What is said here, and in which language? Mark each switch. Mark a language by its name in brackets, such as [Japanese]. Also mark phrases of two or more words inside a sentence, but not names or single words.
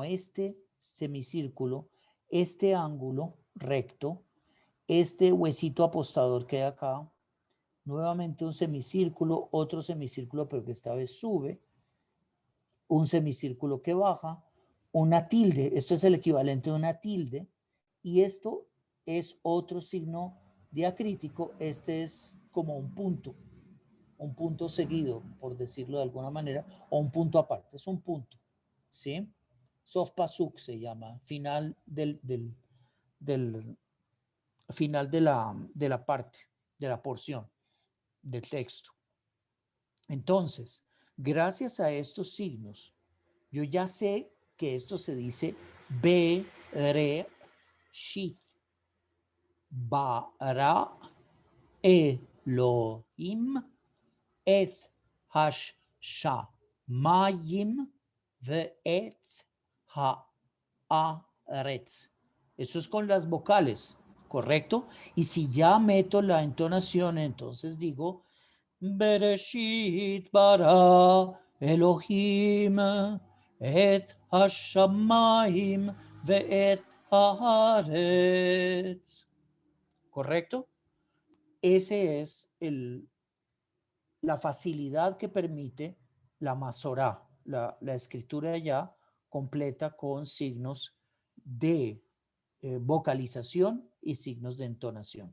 [Spanish] este semicírculo, este ángulo recto, este huesito apostador que hay acá, nuevamente un semicírculo, otro semicírculo pero que esta vez sube, un semicírculo que baja, una tilde, esto es el equivalente de una tilde, y esto es otro signo diacrítico, este es como un punto seguido, por decirlo de alguna manera, o un punto aparte, es un punto, ¿sí? [Hebrew] סוף פסוק [Spanish] se llama, final del final de la parte, de la porción del texto. Entonces, gracias a estos signos, yo ya sé que esto se dice [Hebrew] בראשית, ברא אלוהים את השמים ואת הארץ. [Spanish] Eso es con las vocales, ¿correcto? Y si ya meto la entonación, entonces digo [Hebrew] בראשית ברא אלוהים את השמים ואת הארץ. [Spanish] ¿Correcto? Ese es la facilidad que permite la Masorá, la escritura ya completa con signos de vocalización y signos de entonación.